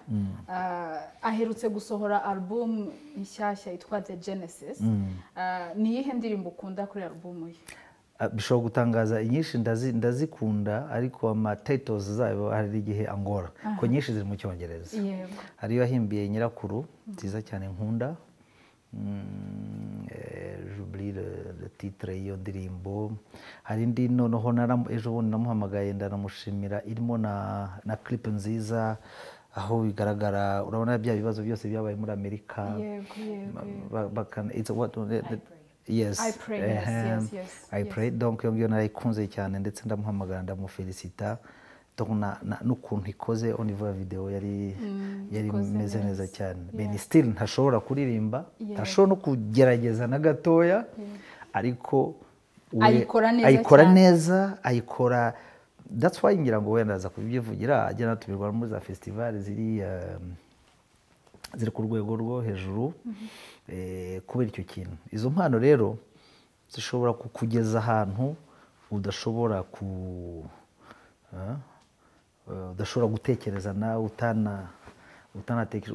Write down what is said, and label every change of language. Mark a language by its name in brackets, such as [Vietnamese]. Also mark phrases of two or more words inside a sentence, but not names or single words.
[Kinyarwanda] Aherutse gusohora album nshyashya yitwa The Genesis. Ni iyihe ndirimbo ukunda kuri album ye? Bishobora gutangaza, inyinshi ndazikunda, ariko ama titles zayo hari igihe angora ko nyinshi ziri mu Cyongereza. Hari iyo yahimbiye nyirakuru nziza cyane nkunda. [French] J'oublie le titre [Kinyarwanda] y'iyo ndirimbo. Hari indi noneho ejo bundi namuhamagaye ndanamushimira, irimo na clip nziza aho bigaragara, urabona bya bibazo byose byabaye muri Amerika. [English] Yes, I pray. [Kinyarwanda] Donc iyo narayikunze cyane, ndetse ndamuhamagara ndamufelicita n'ukuntu ikoze [French] au niveau [Kinyarwanda] ya video yari meze neza cyane. Ben still ntashobora kuririmba, ntashobora no kugerageza na gatoya, ariko ayikora neza, ayikora. [English] That's why [Kinyarwanda] ngira ngo wenda aza kubyivugira, ajya natumirwa muri za festival ziri ku rwego rwo hejuru, kubera icyo kintu. Izo mpano rero zishobora kukugeza ahantu udashobora udashobora gutekereza nawe utanatekereza.